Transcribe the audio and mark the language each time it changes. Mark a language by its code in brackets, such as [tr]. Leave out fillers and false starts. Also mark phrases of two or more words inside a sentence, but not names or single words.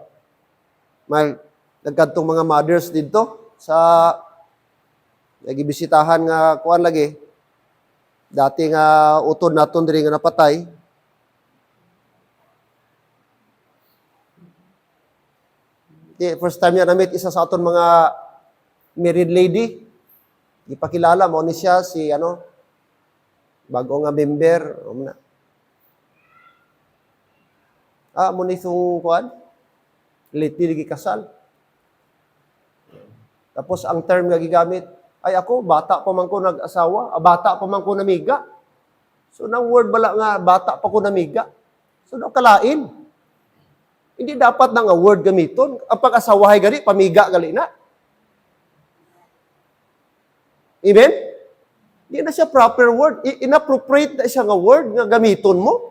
[hil] May nagkadtong mga mothers dito sa nagibisitahan nga kuan lagi. Dati nga utod naton diri nga napatay. [en] First time [hil] niya na-meet isa sa aton mga [en] married lady. [hil] Ipakilala mo ni siya si bago nga member. Mo ni itong kuan. Lately kasal. Tapos ang term nga gigamit, ay ako, bata pa man ko nag-asawa, bata pa man ko namiga. So nang word bala nga, bata pa ko namiga. So kalain. Hindi dapat na nga word gamiton. Ang pag-asawahay gali, pamiga gali na. Amen? Hindi na siya [en] proper word. [hil] Inappropriate na siya nga word nga gamiton mo.